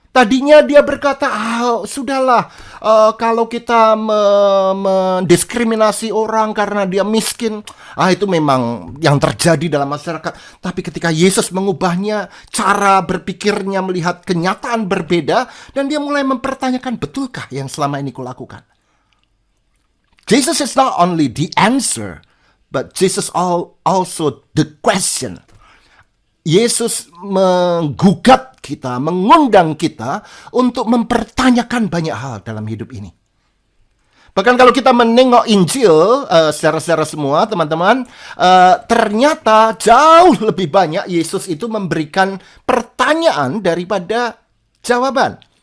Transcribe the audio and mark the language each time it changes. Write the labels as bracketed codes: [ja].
[id] Tadinya dia berkata, sudahlah, kalau kita mendiskriminasi orang karena dia miskin, itu memang yang terjadi dalam masyarakat. Tapi ketika Yesus mengubahnya, cara berpikirnya melihat kenyataan berbeda, dan dia mulai mempertanyakan, betulkah yang selama ini kulakukan? [en] Jesus is not only the answer, but Jesus also the question. [id] Yesus menggugat kita, mengundang kita untuk mempertanyakan banyak hal dalam hidup ini. Bahkan kalau kita menengok Injil, secara semua teman-teman, ternyata jauh lebih banyak Yesus itu memberikan pertanyaan daripada jawaban.